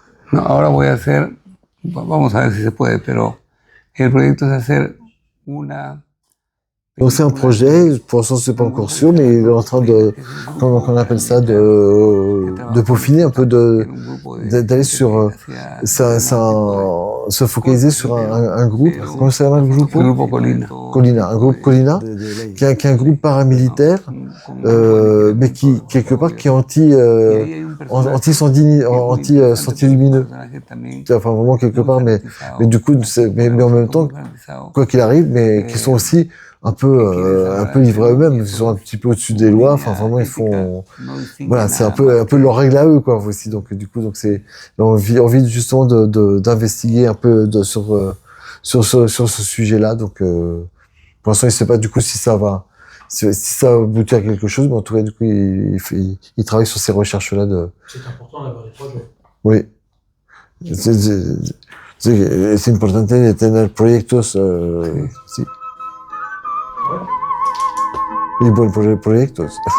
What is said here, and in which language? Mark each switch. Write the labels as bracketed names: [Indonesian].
[Spanish] No, ahora voy a hacer, vamos a ver si se puede, pero el proyecto es hacer una... [French] Donc c'est un projet, pour l'instant c'est pas encore sûr, mais il est en train de, comment on appelle ça, de peaufiner un peu, d'aller sur, se focaliser sur un groupe, comment ça s'appelle le groupe? Le groupe Colina. Colina, un groupe Colina, qui est un groupe paramilitaire, mais qui, quelque part, qui est anti-sentier lumineux. Enfin, vraiment quelque part, mais du coup, mais en même temps, quoi qu'il arrive, mais qui sont aussi un peu livrés à eux-mêmes, ils sont un petit peu au-dessus des lois, enfin vraiment ils font, voilà, c'est un peu leur règle à eux, quoi, aussi. Donc du coup, donc c'est envie justement d'investiguer un peu sur ce sujet-là. Donc pour l'instant, il sait pas du coup si ça va aboutir à quelque chose, mais en tout cas, du coup, il travaille sur ces recherches-là. C'est important d'avoir des projets. Oui. [Spanish] Es importante de tener proyectos, sí. Y buen proyectos.